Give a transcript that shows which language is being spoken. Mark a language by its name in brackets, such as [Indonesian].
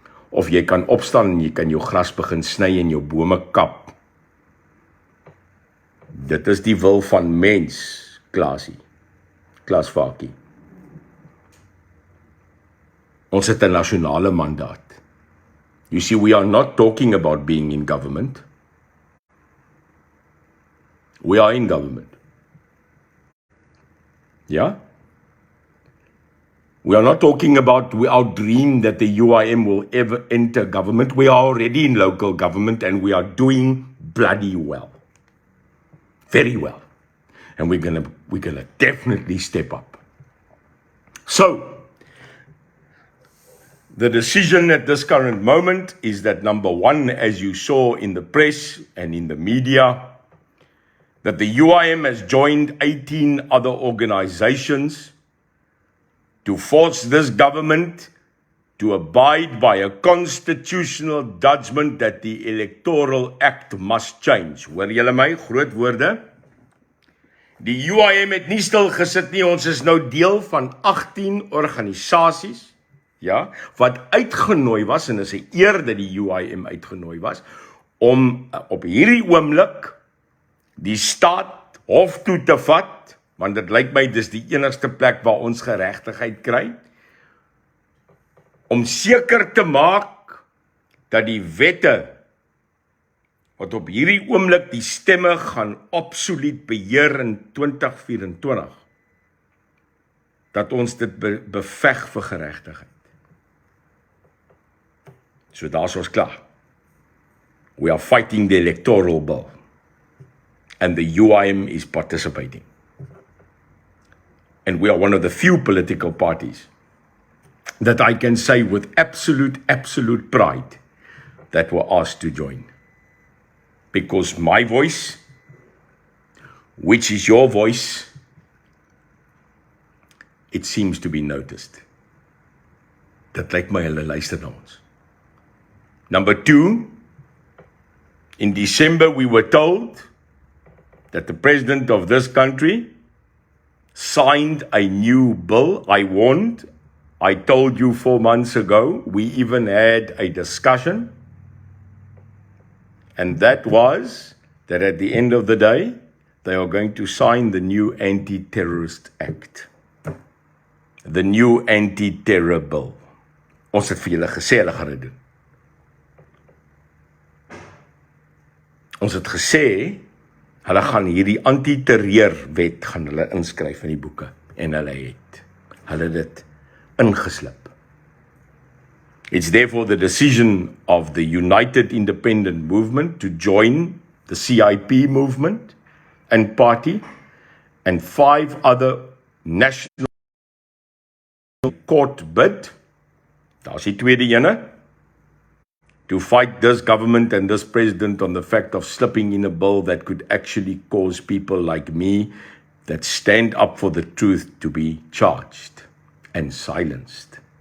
[Afrikaans] Of jy kan opstaan en jy kan jou gras begin sny en jou bome kap. Dit is die wil van mens, Klassie. Klasvakie. Ons het 'n nasionale mandaat. [English] You see, we are not talking about being in government. We are in government. Yeah? We are not talking about our dream that the UIM will ever enter government. We are already in local government and we are doing bloody well. Very well. And we're gonna definitely step up. So, the decision at this current moment is that number one, as you saw in the press and in the media, that the UIM has joined 18 other organizations to force this government to abide by a constitutional judgment that the Electoral Act must change. [Afrikaans] Hoor julle my? Groot woorde. Die UIM het nie stil gesit nie, ons is nou deel van 18 organisasies, ja, wat uitgenooi was, en is 'n eer dat die UIM uitgenooi was, om op hierdie oomblik die staat hof toe te vat, want dit lyk my dis die enigste plek waar ons geregtigheid kry, om seker te maak dat die wette wat op hierdie oomblik die stemme gaan absoluut beheer in 2024, dat ons dit beveg vir geregtigheid. So daar's ons klaar. [English] We are fighting the electoral bill, and the UIM is participating. And we are one of the few political parties that I can say with absolute pride that were asked to join. Because my voice, which is your voice, it seems to be noticed. [Afrikaans] Dit lyk my hulle luister na ons. [English] Number 2, in December we were told that the president of this country signed a new bill. I warned, I told you 4 months ago, we even had a discussion, and that was that at the end of the day, they are going to sign the new Anti-Terrorist Act. The new Anti-Terror Bill. [Afrikaans] Ons het vir julle gesê hulle gaan dit doen. Ons het gesê, hulle gaan hierdie anti-terreurwet gaan hulle inskryf in die boeke, en hulle dit ingeslip. [English] It's therefore the decision of the United Independent Movement to join the CIP movement and party, and 5 other national court bid, [Afrikaans] daar's die tweede ene, [English] to fight this government and this president on the fact of slipping in a bill that could actually cause people like me that stand up for the truth to be charged and silenced.